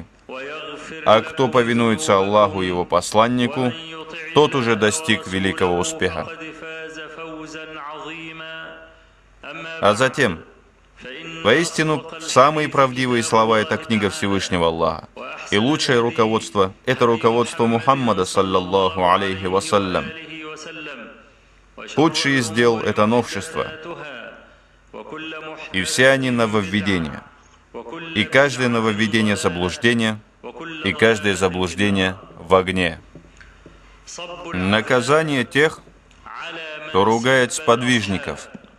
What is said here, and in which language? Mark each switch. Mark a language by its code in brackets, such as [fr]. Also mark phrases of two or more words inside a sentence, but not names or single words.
[ru] А кто повинуется Аллаху и Его посланнику, тот уже достиг великого успеха. А затем, воистину, самые правдивые слова — это книга Всевышнего Аллаха. И лучшее руководство — это руководство Мухаммада, [ar] صلى الله عليه وسلم. [ru] Худший из дел — это новшество. И все они нововведения. И каждое нововведение — заблуждение, и каждое заблуждение — в огне. Наказание тех, кто ругает сподвижников.